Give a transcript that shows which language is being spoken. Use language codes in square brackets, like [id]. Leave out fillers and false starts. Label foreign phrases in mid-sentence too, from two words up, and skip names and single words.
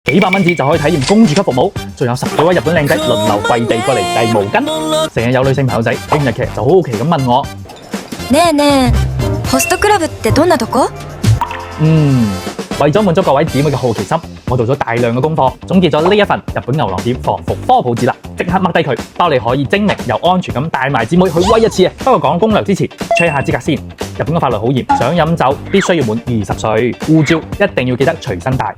[yue] 幾百蚊紙就可以體驗公主級服務，仲有10幾位日本靚仔輪流跪地過嚟遞毛巾。成日有女性朋友仔睇完日劇就好好奇咁問我： [ja] ねえねえ、ホストクラブってどんなとこ？ [yue] 為咗滿足各位姊妹嘅好奇心，我做咗大量嘅功課，總結咗呢一份日本牛郎店防服科普指南，即刻掹低佢，包你可以精明又安全咁帶埋姊妹去威一次啊！不過講攻略之前 ，check 下資格先。日本嘅法律好嚴，想飲酒必須要滿20歲，護照一定要記得隨身帶。